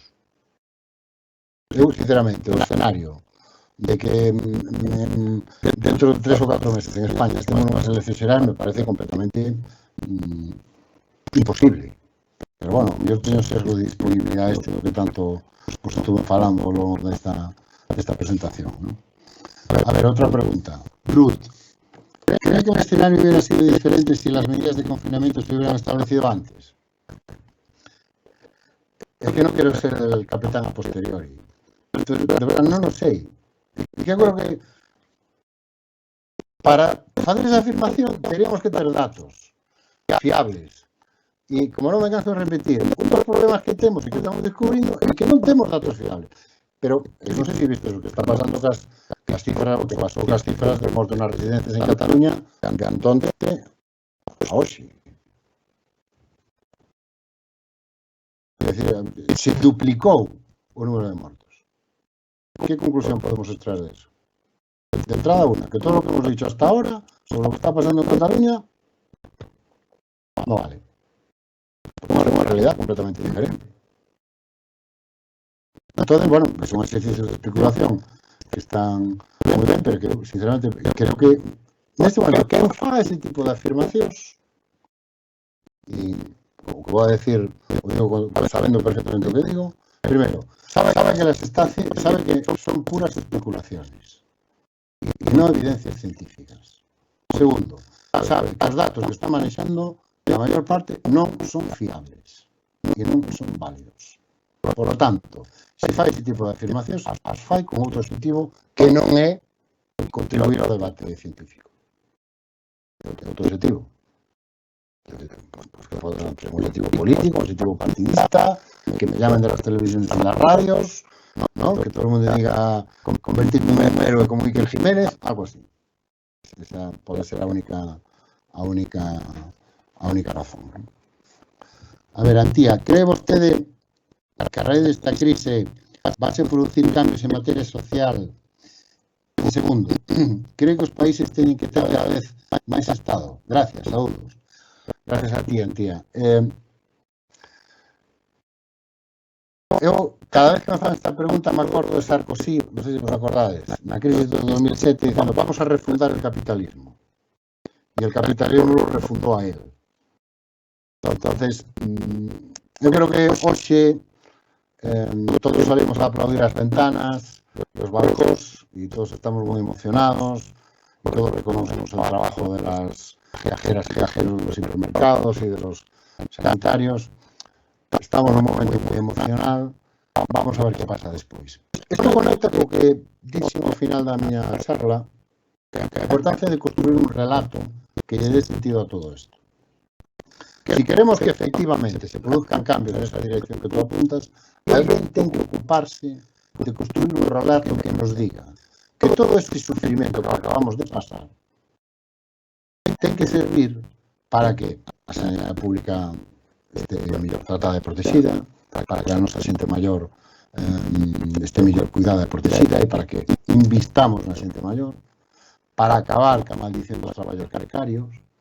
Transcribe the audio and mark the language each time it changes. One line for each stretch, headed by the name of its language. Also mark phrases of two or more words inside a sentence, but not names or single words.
Galician: Eu, sinceramente, o escenario de que dentro de 3 ou 4 meses en España estemos nunhas eleccións xerais me parece completamente imposible. Pero, bueno, eu teño sesgo de disponibilidade do que tanto pues, estuve falando ao longo desta presentación, ¿no? A ver, outra pregunta.
Spanish: Ruth, ¿cree que el escenario hubiera sido diferente si las medidas de confinamiento se hubieran establecido antes? Es que no quiero ser el capitán a posteriori. Entonces,
Galician: de verdad, non o sei. E que creo que para facer esa afirmación teríamos que ter datos fiables. E, como non me canso de repetir, un dos problemas que temos e que estamos descubrindo é que non temos datos fiables. Pero, non sei se viste o que está pasando cas cifras, o que pasou cas cifras de mortos nas residencias en Cataluña de antonte a hoxe. É dicir, se duplicou o número de mortos.
Spanish: Que conclusión podemos extraer de eso? De entrada, una, que todo lo que hemos dicho hasta ahora sobre lo que está pasando en Cataluña no vale. Porque una realidad completamente diferente. Entonces, bueno, son ejercicios de especulación
Galician: que están moi ben, pero que, sinceramente, creo que neste momento que eu faga ese tipo de afirmacións e o que vou a decir, o digo sabendo perfectamente o que digo, primero, sabe que son
Spanish: puras especulaciones y no evidencias científicas.
Galician: Segundo, sabe que os datos que está manexando,
Spanish: la mayor parte,
Galician: non son fiables e non son válidos.
Spanish: Por lo tanto,
Galician: se fai ese tipo de afirmacións, as fai con outro objetivo que non é contribuir ao debate científico. Outro objetivo.
Spanish: Pues que podrán ser un objetivo político, un objetivo partidista, que me llamen de las televisiones y las radios, ¿no? Que todo el mundo diga convertirme en un héroe como Iker Jiménez, algo así.
Galician: Esa pode ser a única razón, ¿no? A ver, Antía, cree vostede que a raíz desta crise vas a producir cambios en materia social? E segundo, cree que os países teñen que ter cada vez máis Estado? Gracias, saúdos. Gracias a ti, Antía. Eu, cada vez que me fan esta pregunta, me acordo de Sarkozy, non sei se vos acordades, na crisis do 2007,
Spanish: diciendo, vamos a refundar el capitalismo. E el capitalismo lo refundou a él. Entonces,
Galician: eu creo que hoxe todos salimos a aplaudir as ventanas,
Spanish: los bancos,
Galician: e todos estamos moi emocionados,
Spanish: e todos reconocemos el trabajo de las viajeras y viajeros de los supermercados y de los sanitarios.
Galician: Estamos en un momento moi emocional. Vamos a ver que pasa despois. Isto conecta co que dixen ao final da miña charla, a importancia de construir un relato que lle dé sentido a todo isto.
Spanish: Si queremos que efectivamente se produzcan cambios en esa dirección que tú apuntas,
Galician: alguén ten que ocuparse de construir un relato que nos diga que todo este sufrimento que acabamos de pasar ten que servir para que a sanidade pública este mellor tratada e protegida, para que a nosa xente maior este mellor cuidada e protegida e para que invistamos na xente maior, para acabar ca maldición dos traballos precarios.